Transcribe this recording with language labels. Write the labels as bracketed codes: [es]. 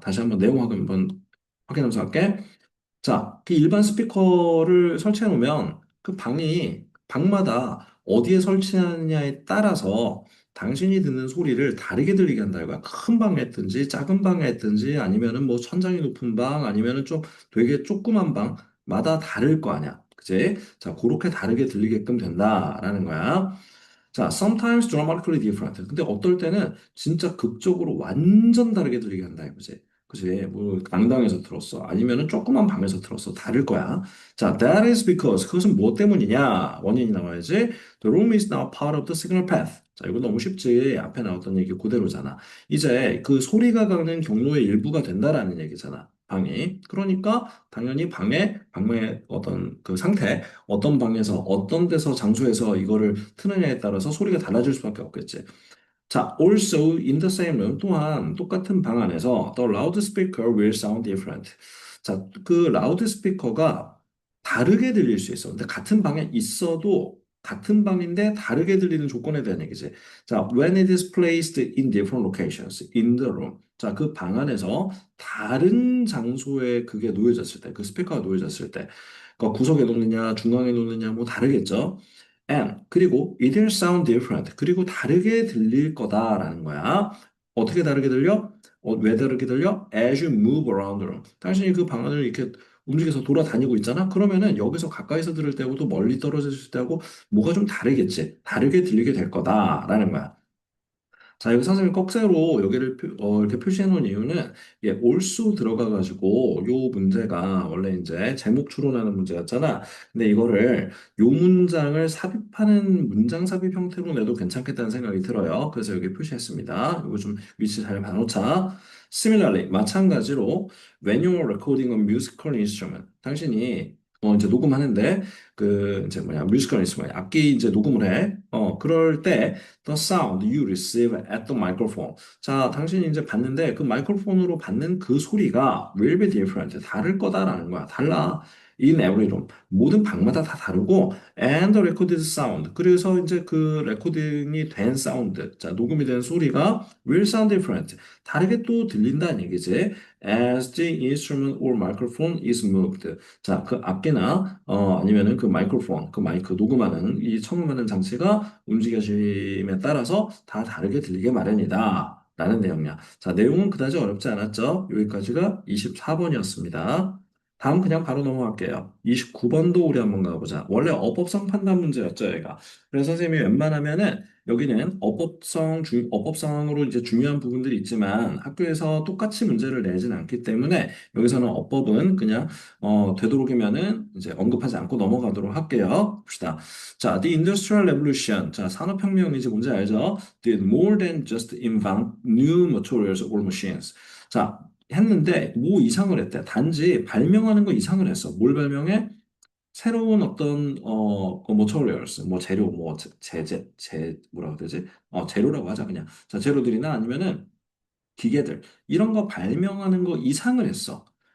[ko] 다시 한번 내용 한번 확인하면서 할게. 자, 그 일반 스피커를 설치해 놓으면 그 방마다 어디에 설치하느냐에 따라서 당신이 듣는 소리를 다르게 들리게 한다 이거야. 큰 방에 했든지 작은 방에 했든지 아니면은 뭐 천장이 높은 방 아니면은 좀 되게 조그만 방마다 다를 거 아니야. 그치? 자, 그렇게 다르게 들리게끔 된다라는 거야. [en] 자, sometimes dramatically different. [ko] 근데 어떨 때는 진짜 극적으로 완전 다르게 들리게 한다 이거지. 그지? 뭐 강당에서 들었어. 아니면은 조그만 방에서 들었어. 다를 거야. 자, [en] that is because [ko] 그것은 뭐 때문이냐? 원인이 나와야지. [en] The room is now part of the signal path. [ko] 자, 이거 너무 쉽지. 앞에 나왔던 얘기 그대로잖아. 이제 그 소리가 가는 경로의 일부가 된다라는 얘기잖아. 방이. 그러니까 당연히 방의 어떤 그 상태, 어떤 방에서 어떤 데서 장소에서 이거를 트느냐에 따라서 소리가 달라질 수밖에 없겠지. [en] 자, also in the same room [ko] 또한 똑같은 방 안에서 [en] the loudspeaker will sound different. [ko] 자, 그 라우드스피커가 다르게 들릴 수 있어. 근데 같은 방에 있어도 같은 방인데 다르게 들리는 조건에 대한 얘기지. [en] 자, when it is placed in different locations in the room. [ko] 자, 그 방 안에서 다른 장소에 그게 놓여졌을 때, 그 스피커가 놓여졌을 때, 그러니까 구석에 놓느냐, 중앙에 놓느냐, 뭐 다르겠죠. [en] And 그리고 it will sound different. [ko] 그리고 다르게 들릴 거다라는 거야. 어떻게 다르게 들려? 왜 다르게 들려? [en] As you move around the room. [ko] 당신이 그 방안을 이렇게 움직여서 돌아다니고 있잖아. 그러면은 여기서 가까이서 들을 때하고도 멀리 떨어졌을 때하고 뭐가 좀 다르겠지. 다르게 들리게 될 거다라는 거야. 자, 여기 선생님 꺽쇠로 여기를 이렇게 표시해 놓은 이유는 예, 올수 들어가가지고 요 문제가 원래 이제 제목 추론하는 문제였잖아. 근데 이거를 요 문장을 삽입하는 문장 삽입 형태로 내도 괜찮겠다는 생각이 들어요. 그래서 여기 표시했습니다. 이거 좀 위치 잘 봐놓자. Similarly, 마찬가지로 [en] when you are recording a musical instrument, [ko] 당신이 이제 녹음하는데 그 이제 뭐냐 뮤지컬 인스트루먼트 악기 이제 녹음을 해. 그럴 때 [en] the sound you receive at the microphone. [ko] 자, 당신이 이제 받는데 그 마이크로폰으로 받는 그 소리가 [en] will be different. [ko] 다를 거다라는 거야. 달라. [en] In every room. [ko] 모든 방마다 다 다르고 [en] and the recorded sound. [ko] 그래서 이제 그 레코딩이 된 사운드. 자, 녹음이 된 소리가 [en] will sound different. [ko] 다르게 또 들린다는 얘기지. [en] As the instrument or microphone is moved. [ko] 자, 그 악기나 아니면은 그 마이크로폰, 그 마이크 녹음하는 이 청음하는 장치가 움직여짐에 따라서 다 다르게 들리게 마련이다. 라는 내용이야. 자, 내용은 그다지 어렵지 않았죠? 여기까지가 24번이었습니다. 다음 그냥 바로 넘어갈게요. 29번도 우리 한번 가보자. 원래 어법성 판단 문제였죠, 얘가. 그래서 선생님이 웬만하면은 여기는 어법성으로 이제 중요한 부분들이 있지만 학교에서 똑같이 문제를 내진 않기 때문에 여기서는 어법은 그냥 되도록이면은 이제 언급하지 않고 넘어가도록 할게요. 봅시다. [en] 자, The Industrial Revolution. [ko] 자, 산업혁명이 이제 뭔지 알죠? [en] Did more than just invent new materials or machines. [ko] 자, 했는데 뭐 이상을 했대. 단지 발명하는 거 이상을 했어. 뭘 발명해? 새로운 어떤 그 materials, 뭐 재료, 뭐 뭐라고 해야 되지? 재료라고 하자 그냥. 자, 재료들이나 아니면은 기계들 이런 거 발명하는 거 이상을 했어.